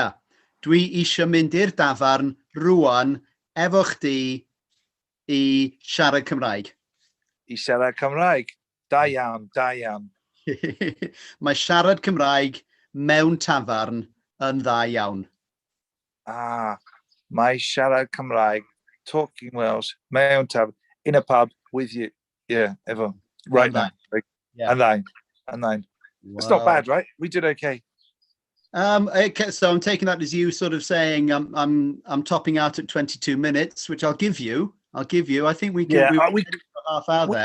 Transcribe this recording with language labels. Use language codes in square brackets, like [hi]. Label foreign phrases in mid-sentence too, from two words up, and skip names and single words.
[cy] Dwi eisiau mynd i'r dafarn rwan efo chdi I siarad Cymraeg. I siarad Cymraeg. Da iawn. Mae siarad Cymraeg mewn tafarn yn dda iawn. Mae siarad Cymraeg, [en] talking Welsh, [cy] mewn tafarn, [en] in a pub with you. Yeah, efo. Right now. And nine. Wow. It's not bad, right? We did okay. So I'm taking that as you sort of saying I'm topping out at 22 minutes, which I'll give you. I think we can we for half hour there.